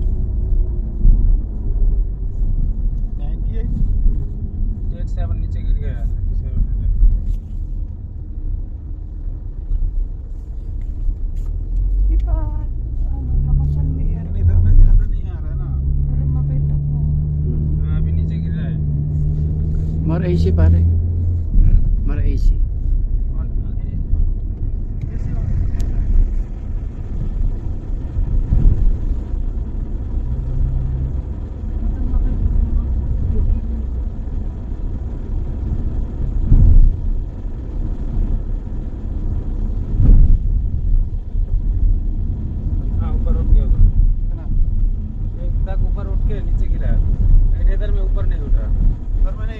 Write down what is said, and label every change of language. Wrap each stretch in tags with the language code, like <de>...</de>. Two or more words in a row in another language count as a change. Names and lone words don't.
<hi>98 87 नीचे गिर गया 97</hi> <tl>Di ba, ano, lakasan mo yan.</tl> <hi>लेकिन इधर में ज़्यादा नहीं आ रहा है ना</hi> <tl>Para makita ko.</tl> <hi>हाँ अभी नीचे गिर रहा है</hi> <en>More AC pare. More AC.</en> <tl>Para makita ko.</tl> <hi>हाँ ऊपर उठ गया उधर कितना एक तक ऊपर उठ के नीचे गिरा है लेकिन इधर में ऊपर नहीं उठा</hi>